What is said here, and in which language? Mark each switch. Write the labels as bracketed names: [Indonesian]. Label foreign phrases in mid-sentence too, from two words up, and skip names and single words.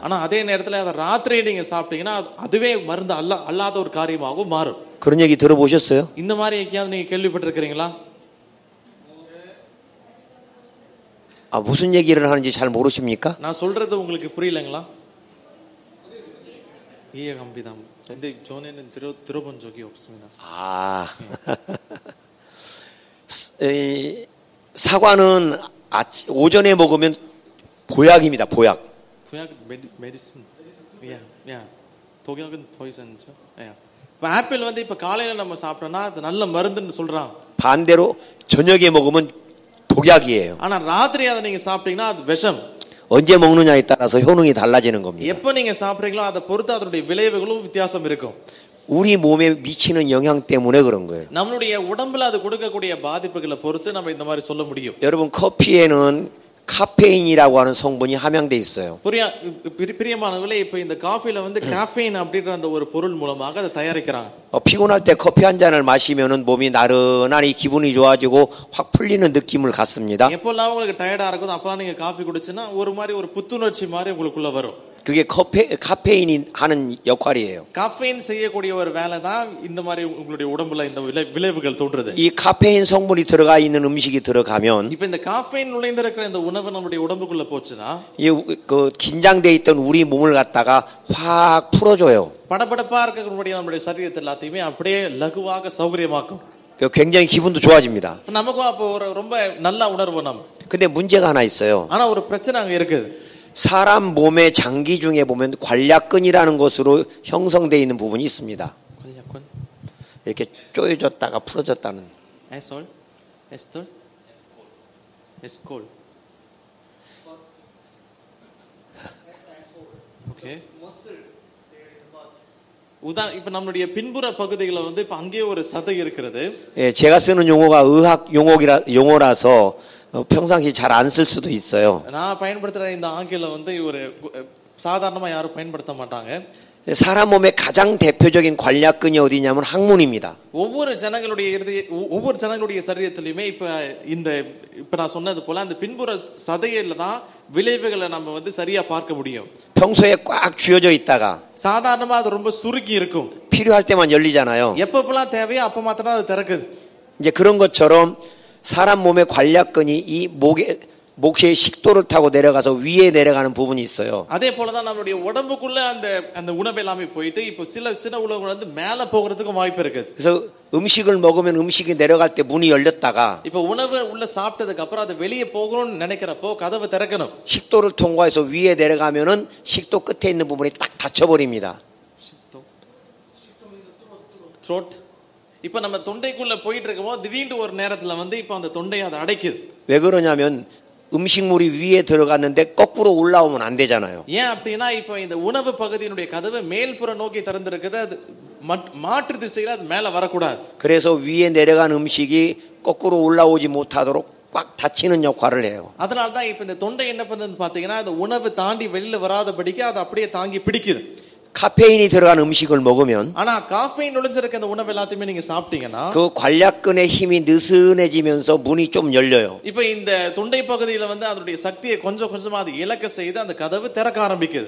[Tamil] ஆனா அதே நேரத்துல அத ராத்திரி நீங்க சாப்பிட்டீங்கன்னா அதுவே மருந்து அல்லாத ஒரு காரியமாகவும் மாறும். [Korean] 그런 얘기 들어보셨어요? [Tamil] இந்த மாதிரி எங்கேயாவது நீங்க கேள்விப்பட்டிருக்கிறீங்களா? [Korean] 무슨 얘기를 하는지 잘 모르십니까? [Tamil] நான் சொல்றது உங்களுக்கு புரியலங்களா? [Korean] 이해갑니다. 근데 전에는 들어본 적이 없습니다. 사과는 오전에 먹으면 보약입니다. 보약. 보약 메디슨. 야. 독약은 포이즌이죠. 야. [Tamil] ஆப்பிள் வந்து இப்ப காலையில நம்ம சாப்பிட்டோம்னா அது நல்ல மருந்துன்னு சொல்றாங்க. [Korean] 반대로 저녁에 먹으면 독약이에요. [Tamil] ஆனா ராத்திரி அதை நீங்க சாப்பிட்டீங்கன்னா அது விஷம். [Korean] 언제 먹느냐에 따라서 효능이 달라지는 겁니다. [Tamil] எப்ப நீங்க சாப்பிடுறீங்களோ அதை பொறுத்து அதனுடைய விளைவுகளும் வித்தியாசம் இருக்கும். [Korean] 우리 몸에 미치는 영향 때문에 그런 거예요. [Tamil] நம்மளுடைய உடம்புல அது கொடுக்கக்கூடிய பாதிப்புகளை பொறுத்து நம்ம இந்த மாதிரி சொல்ல முடியும். [Korean] 여러분 커피에는 카페인이라고 하는 성분이 함양돼 있어요. [Tamil] பிரியமானவர்களே, இப்போ இந்த காஃபில வந்து காஃபீன் அப்படின்ற அந்த ஒரு பொருள் மூலமாக அதை தயாரிக்கிறாங்க. [Korean] 피곤할 때 커피 한 잔을 마시면은 몸이 나른하니 기분이 좋아지고 확 풀리는 느낌을 갖습니다. [Tamil] எப்போல்லாம் உங்களுக்கு டயர்டா இருக்குதோ அப்பலாம் நீங்க காஃபி குடிச்சினா ஒரு மாதிரி ஒரு புத்துணர்ச்சி மாதிரி உங்களுக்குள்ள வரும். [Korean] 그게 카페인이 하는 역할이에요. [Tamil] காஃபீன் செய்யக்கூடிய ஒரு வேலை தான் இந்த மாதிரி உங்களுடைய உடம்புல இந்த விளைவுகள் தோன்றுது. [Korean] 이 카페인 성분이 들어가 있는 음식이 들어가면 [Tamil] இப்போ இந்த காஃபீன் நுழைந்திருக்கிற இந்த உணவு நம்மளுடைய உடம்புக்குள்ள போச்சுனா [Korean] 그 긴장돼 있던 우리 몸을 갖다가 확 풀어줘요. [Tamil] படபடப்பா இருக்கக்கூடிய நம்மளுடைய சரீரத்தை எல்லாத்தையுமே அப்படியே லகுவாக சௌகரியமாக்கும். [Korean] 굉장히 기분도 좋아집니다. [Tamil] நமக்கு அப்போ ரொம்ப நல்ல உணர்வு நம்ம. [Korean] 근데 문제가 하나 있어요. [Tamil] ஆனா ஒரு பிரச்சனை அங்க இருக்குது. [Korean] 사람 몸의 장기 중에 보면 관략근이라는 것으로 형성되어 있는 부분이 있습니다. 관략근? 이렇게 쪼여졌다가 풀어졌다는. 에솔? 에스톨? 에스콜. 오케이. [Tamil] இப்ப நம்மளுடைய பின்புற பகுதிகளை வந்து இப்ப அங்கே ஒரு சதை இருக்கிறது. [Korean] 예, 제가 쓰는 용어가 의학 용어라서 평상시 잘 안 쓸 수도 있어요. [Tamil] நான் பயன்படுத்துற இந்த ஆங்கிலம் வந்து ஒரு சாதாரணமா யாரும் பயன்படுத்த மாட்டாங்க. [Korean] 사람 몸의 가장 대표적인 관략근이 어디냐면 항문입니다. [Tamil] ஒவ்வொரு ஜனங்களுடைய சரீரத்திலுமே இப்ப நான் சொன்னது போல அந்த பின்புற சதையில தான் விளைவுகளை நம்ம வந்து சரியா பார்க்க முடியும். [Korean] 평소에 꽉 쥐어져 있다가 [Tamil] சாதாரணமா அது ரொம்ப சுருக்கி இருக்கும். [Korean] 필요할 때만 열리잖아요. [Tamil] எப்பப்பெல்லாம் தேவையோ அப்ப மாத்திரம் அது திறக்குது. [Korean] 이제 그런 것처럼 사람 몸의 관략근이 이 목의 식도를 타고 내려가서 위에 내려가는 부분이 있어요. [Tamil] அதே போல தான் நம்மளுடைய உடம்புக்குள்ள அந்த உணவு எல்லாமே போயிட்டு இப்போ சில உணவுகள் வந்து மேல போகிறதுக்கு வாய்ப்பு இருக்கு. [Korean] 그래서 음식을 먹으면 음식이 내려갈 때 문이 열렸다가 [Tamil] இப்போ உணவு உள்ள சாப்பிட்டதுக்கு அப்புறம் அது வெளியே போகணும்னு நினைக்கிறப்போ கதவு திறக்கணும். [Korean] 식도를 통과해서 위에 내려가면은 식도 끝에 있는 부분이 딱 닫혀 버립니다. [English] throat. [Tamil] இப்போ நம்ம தொண்டைக்குள்ள போயிட்டு இருக்கும்போது திடீர்னு ஒரு நேரத்துல வந்து இப்போ அந்த தொண்டையை அதை அடைக்குது. [Korean] 왜 그러냐면 음식물이 위에 들어갔는데 거꾸로 올라오면 안 되잖아요. [Tamil] ஏன் அப்படினா இப்போ இந்த உணவு பகுதியினுடைய கதவு மேல்புற நோக்கி திறந்திருக்குது. அது மாற்று திசையில அது மேல வர கூடாது. [Korean] 그래서 위에 내려간 음식이 거꾸로 올라오지 못하도록 꽉 닫히는 역할을 해요. [Tamil] அதனால தான் இப்போ இந்த தொண்டை என்ன பண்ணுதுன்னு பாத்தீங்கன்னா அந்த உணவு தாண்டி வெளியில வராதபடிக்கு அது அப்படியே தாங்கி பிடிக்குது. [Korean] 카페인이 들어간 음식을 먹으면 [Tamil] ஆனா காஃபீன் நுழைஞ்சிருக்க அந்த உணவு எல்லாத்தையுமே நீங்க சாப்பிட்டீங்கன்னா [Korean] 그 관략근의 힘이 느슨해지면서 문이 좀 열려요. [Tamil] இப்போ இந்த தொண்டை பகுதியில வந்து அதனுடைய சக்தியை கொஞ்சம் கொஞ்சமா அது இழக்க செய்து அந்த கதவு திறக்க ஆரம்பிக்குது.